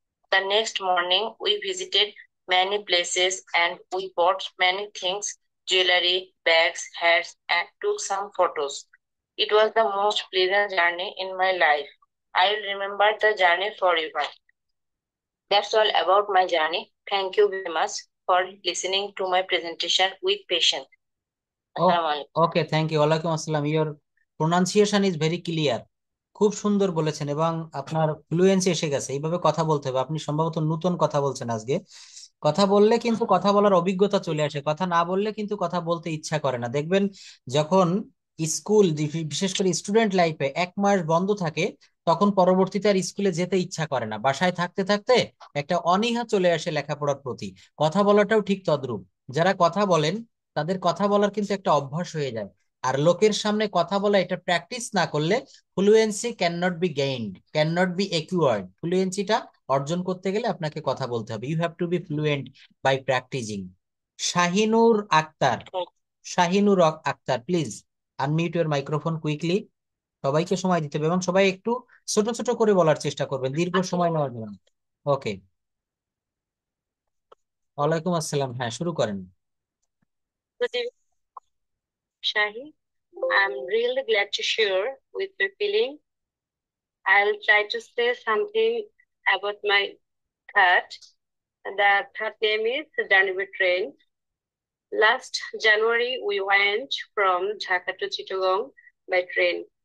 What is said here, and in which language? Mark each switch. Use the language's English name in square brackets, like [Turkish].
[English] The next morning we visited many places and we bought many things, jewelry, bags, hats, and took some photos. It was the most pleasant journey in my life. I will remember the journey forever. That's all about my journey. Thank you very much for listening to my presentation with patience. [Arabic] Assalamu alaikum. [English] Okay, thank you, ওয়ালাইকুম আসসালাম। Your pronunciation is very clear, [Bangla] খুব সুন্দর বলেছেন এবং আপনার fluency এসে গেছে। এইভাবে কথা বলতে হবে, আপনি সম্ভবত নতুন কথা বলছেন আজকে। কথা বললে কিন্তু কথা বলার অভিজ্ঞতা চলে আসে, কথা না বললে কিন্তু কথা বলতে ইচ্ছা করে না। দেখবেন যখন স্কুল, বিশেষ করে স্টুডেন্ট লাইফে 1 মাস বন্ধ থাকে, তখন পরবর্তীতে আর স্কুলে যেতে ইচ্ছা করে না, বাসায় থাকতে থাকতে একটা অনীহা চলে আসে লেখাপড়ার প্রতি। কথা বলাটাও ঠিক তদ্রূপ। যারা কথা বলেন তাদের কথা বলার কিন্তু একটা অভ্যাস হয়ে যায়। আর লোকের সামনে কথা বলা, এটা প্র্যাকটিস না করলে [English] Fluency can not be gained, can not be acquired. [Bangla] ফ্লুয়েন্সিটা অর্জন করতে গেলে আপনাকে কথা বলতে হবে, [English] You have to be fluent by practising. Shahinur Akhtar, Shahinur Akhtar, please unmute your microphone quickly. [Bangla] সবাইকে সময় দিতে হবে এবং সবাই একটু ছোট ছোট করে বলার চেষ্টা করবেন, দীর্ঘ সময় নেওয়ার জন্য। ওকে, ওয়ালাইকুম আসসালাম, হ্যাঁ শুরু করেন। [English] Good evening, Shahi. I'm really glad to share with my feeling. I'll try to say something about my third. The third name is Danube Train. Last January, we went from Dhaka to Chittagong by train.